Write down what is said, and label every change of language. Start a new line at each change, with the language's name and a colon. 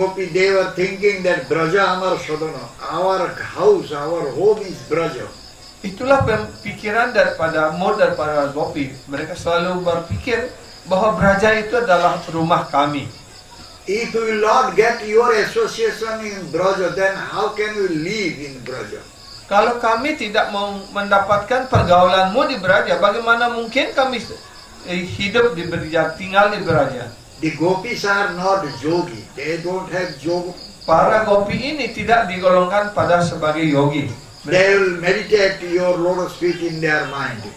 English: Gopi, they were thinking that
Bangla: Braja Amar Sadhana,
English: our house, our home is Braja.
Indonesian: itulah pikiran daripada mood daripada gopi. Mereka selalu berpikir bahwa Braja itu adalah rumah kami.
English: If you will not get your association in Braja, then how can you live in Braja?
Indonesian: Kalau kami tidak mau mendapatkan pergaulanmu di Braja, bagaimana mungkin kami hidup di Braja, tinggal di Braja?
English: The gopis are not yogi. They don't have yoga.
Indonesian: Para gopi ini tidak digolongkan pada sebagai yogi.
English: They will meditate your lotus feet in their mind.